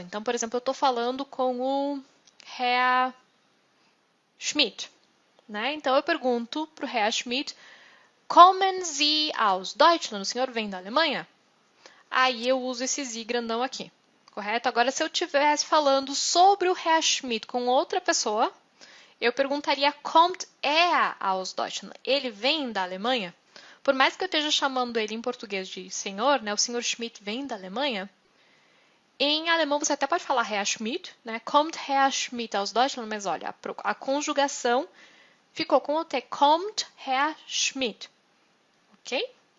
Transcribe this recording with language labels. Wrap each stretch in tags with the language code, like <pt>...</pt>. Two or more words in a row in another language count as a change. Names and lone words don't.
<pt>Então, por exemplo, eu estou falando com o Herr Schmidt, né? Então, eu pergunto para o Herr Schmidt,</pt> <de>kommen Sie aus Deutschland?</de> <pt>O senhor vem da Alemanha? Aí eu uso esse Sie grandão aqui, correto? Agora, se eu estivesse falando sobre o Herr Schmidt com outra pessoa, eu perguntaria,</pt> <de>kommt er aus Deutschland?</de> <pt>Ele vem da Alemanha? Por mais que eu esteja chamando ele em português de senhor, né? O senhor Schmidt vem da Alemanha. Em alemão você até pode falar Herr Schmidt, né?</pt> <de>Kommt Herr Schmidt aus Deutschland?</de> <pt>Mas olha, a conjugação ficou com o T.</pt> <de>Kommt Herr Schmidt.</de> <pt>Ok?</pt>